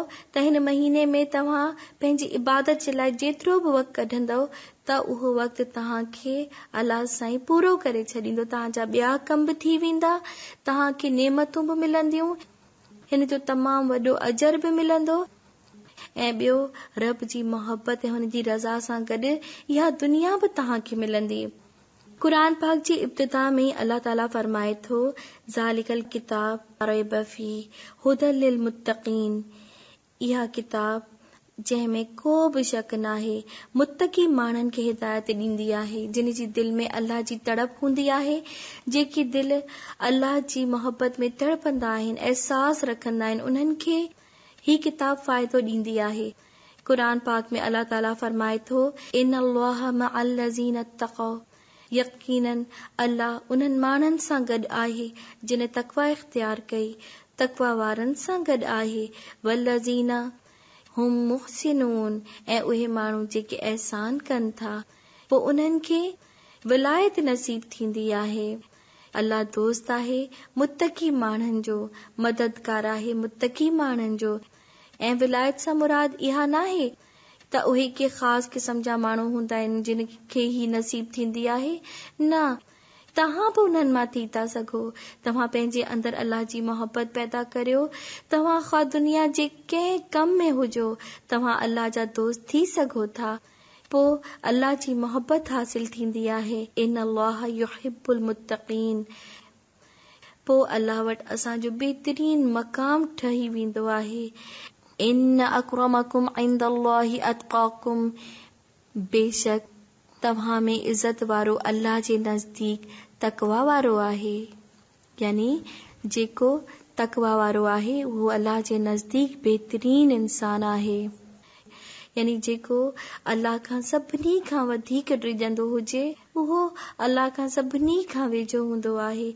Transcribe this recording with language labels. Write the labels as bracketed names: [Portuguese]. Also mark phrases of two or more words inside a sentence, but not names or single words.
[Sindhi] त हिन महीने में तव्हां पंहिंजी इबादत जे लाइ जेतिरो बि वक़्तु कढंदव त उहो वक़्तु तव्हांखे अलाह साईं पूरो करे छॾींदो, तव्हांजा ॿिया कम बि थी वेंदा, तव्हांखे नेमतूं बि मिलंदियूं, हिन जो तमामु वॾो अजर बि मिलंदो, ऐं ॿियो रब जी मोहब्बत ऐं हुन जी रज़ा सां गॾु इहा दुनिया बि तव्हांखे मिलंदी। क़ुरान पाक जी इब्तिदा में अल्लाह ताला फरमाए थो, [Arabic] ذلك الكتاب ريب فيه هدى للمتقين, [Sindhi] इहा किताब जंहिंमें को बि शक नाहे मुत्तकी माण्हुनि खे हिदायत ॾींदी आहे, जिन जी दिल में अल्लाह जी तड़प हूंदी आहे, जेकी दिल अल्लाह जी मोहब्बत में तड़पंदा आहिनि, एहसास रखंदा आहिनि, उन्हनि खे ही किताब फ़ाइदो ॾींदी आहे। क़ुरान पाक में अल्लाह ताला फरमाए थो, [Arabic] إن الله مع الذين اتقوا, [Sindhi] यकीनन अल्लाह उन्हनि माण्हुनि सां गॾु आहे जिन तक़वा इख्तियार कई, तक़वा वारनि सां गॾु आहे, [Arabic] والذين هم محسنون, [Sindhi] ऐं उहे माण्हू जेके एहसान कनि था, पोइ उन्हनि खे विलायत नसीब थींदी आहे। अल्लाह दोस्त आहे मुत्तकी माण्हुनि जो, मददगार आहे मुत्तकी माण्हुनि जो, ऐं विलायत सां मुराद इहा नाहे त उहे के ख़ासि क़िस्म जा माण्हू हूंदा आहिनि जिन खे ही नसीब थींदी आहे, न, तव्हां बि उन्हनि मां थी था सघो। तव्हां पंहिंजे अंदरि अल्लाह जी मोहब्बत पैदा करियो, तव्हां ख़्वा दुनिया जे कंहिं कम में हुजो, तव्हां अल्लाह जा दोस्त थी सघो था, पोइ अल्लाह जी मोहब्बत हासिल थींदी आहे। [Arabic] إن الله يحب المتقين, [Sindhi] पोइ अल्लाह वटि असांजो बहितरीन मक़ाम ठही वेंदो आहे। [Arabic] إن أكرمكم عند الله أتقاكم, [Sindhi] बेशक तव्हां में इज़त वारो अल्लाह जे नज़दीक तक़वा वारो आहे, यानी जेको तक़वा वारो आहे उहो अल्लाह जे नज़दीक बहितरीन इंसान आहे, यानी जेको अल्लाह खां सभिनी खां वधीक ड्रिजंदो हुजे उहो अल्लाह खां सभिनी खां वेझो हूंदो आहे।